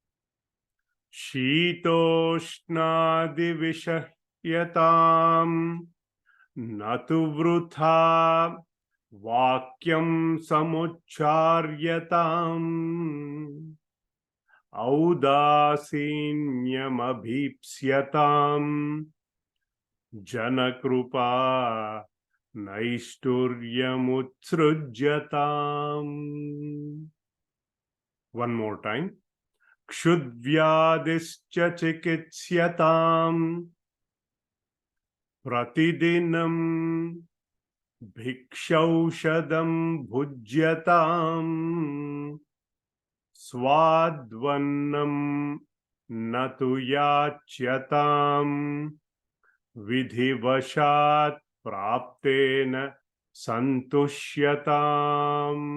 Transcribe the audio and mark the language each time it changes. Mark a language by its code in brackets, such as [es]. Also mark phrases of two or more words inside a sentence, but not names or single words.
[sa] शीतोष्णादि विषह्यतां न तु वृथा वाक्यं समुच्चार्यताम्. औदासीन्यम् अभीप्स्यतां जनकृपा नैष्ठुर्यम् उत्सृज्यताम्. [en] One more time. [sa] क्षुद्व्याधिश्च चिकित्स्यतां प्रतिदिनं भिक्षौषधं भुज्यतां स्वाद्वन्नं न तु याच्यतां विधिवशात् प्राप्तेन संतुष्यताम्.